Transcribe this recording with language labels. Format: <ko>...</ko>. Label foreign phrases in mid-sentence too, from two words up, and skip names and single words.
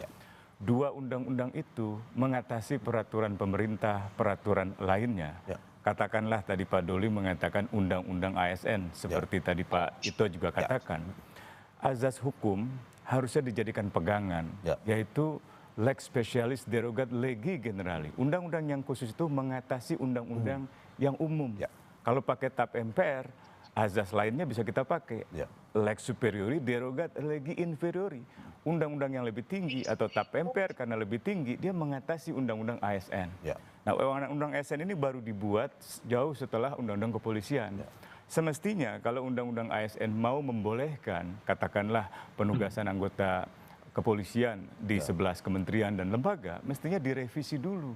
<id>Dua undang-undang itu mengatasi peraturan pemerintah, peraturan lainnya. Katakanlah tadi Pak Doli mengatakan Undang-Undang ASN, seperti tadi Pak Ito juga katakan. Azas hukum harusnya dijadikan pegangan, yaitu</id> <la>lex specialis derogat legi generali.</la> <id>Undang-undang yang khusus itu mengatasi undang-undang yang umum. Kalau pakai TAP MPR, azas lainnya bisa kita pakai.</id> <la>Lex superiori derogat legi inferiori.</la> <id>Undang-undang yang lebih tinggi atau TAP MPR karena lebih tinggi, dia mengatasi undang-undang ASN. Nah, undang-undang ASN ini baru dibuat jauh setelah undang-undang kepolisian. Semestinya kalau undang-undang ASN mau membolehkan, katakanlah penugasan anggota kepolisian di 11 kementerian dan lembaga, mestinya direvisi dulu.</id>